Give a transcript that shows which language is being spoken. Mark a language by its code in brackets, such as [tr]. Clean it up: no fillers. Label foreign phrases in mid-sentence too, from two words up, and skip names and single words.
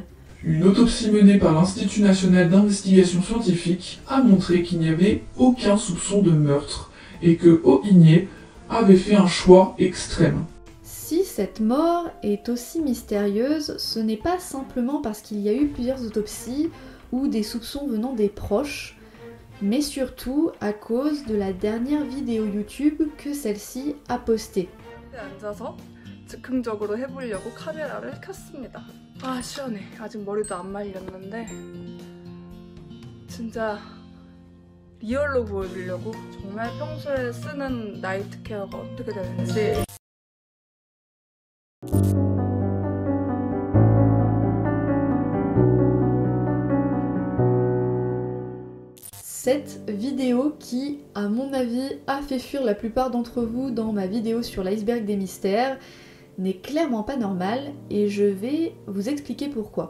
[fr] Une autopsie menée par l'Institut national d'investigation scientifique a montré qu'il n'y avait aucun soupçon de meurtre et que Oh In-hye avait fait un choix extrême. Si cette mort est aussi mystérieuse, ce n'est pas simplement parce qu'il y a eu plusieurs autopsies ou des soupçons venant des proches, mais surtout à cause de la dernière vidéo YouTube que celle-ci a postée. [ko] 앉아서 즉흥적으로 해보려고 카메라를 켰습니다. 아 시원해. 아직 머리도 안 말렸는데 진짜 리얼로 보여주려고 정말 평소에 쓰는 나이트 케어가 어떻게 되는지. [fr] Cette vidéo qui, à mon avis, a fait fuir la plupart d'entre vous dans ma vidéo sur l'iceberg des mystères, n'est clairement pas normale et je vais vous expliquer pourquoi.